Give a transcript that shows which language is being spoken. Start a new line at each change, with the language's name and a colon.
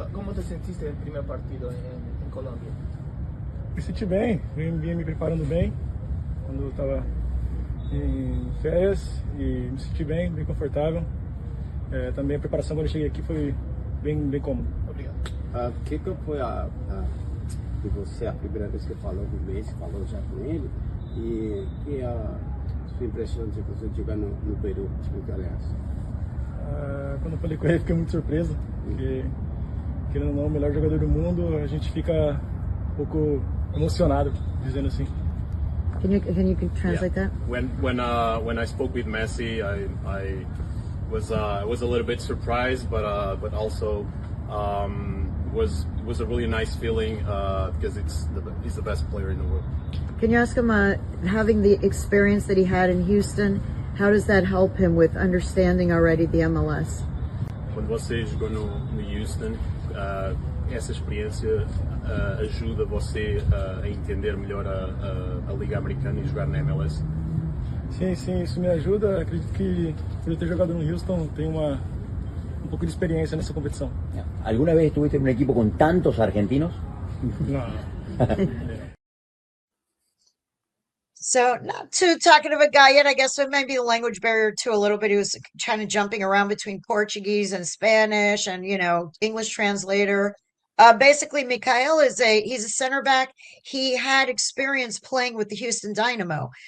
Spanish: ¿Cómo te sentiste en el primer partido en Colombia?
Portuguese: Me senti bem, vinha me preparando bem quando eu estava em férias e me senti bem confortável. Também a preparação quando eu cheguei aqui foi bem cômodo. Obrigado. Que foi de você a primeira vez que falou com o Messi, falou já com ele, e que a sua impressão de você jogar no Peru, aliás? Quando eu falei com ele, fiquei muito surpreso, porque, querendo ou não, o melhor jogador do mundo, a gente fica um pouco emocionado, dizendo assim.
English: Can you translate that? When I spoke with Messi, I was a little bit surprised, but also was was a really nice feeling because he's the best player in the world. Can you ask him, having the experience that he had in Houston, how does that help him with understanding already the MLS?
Portuguese: Quando você jogou no Houston, essa experiência ajuda você a entender melhor a Liga Americana e jogar na MLS? Sim, isso me ajuda. Acredito que por eu ter jogado no Houston, tenho um pouco de experiência nessa competição.
Spanish: ¿Alguna vez estuviste en un equipo con tantos argentinos? No.
English: So not too talkative a guy yet. I guess it might be the language barrier too a little bit. He was kind of jumping around between Portuguese and Spanish and, English translator. Basically, Micael he's a center back. He had experience playing with the Houston Dynamo.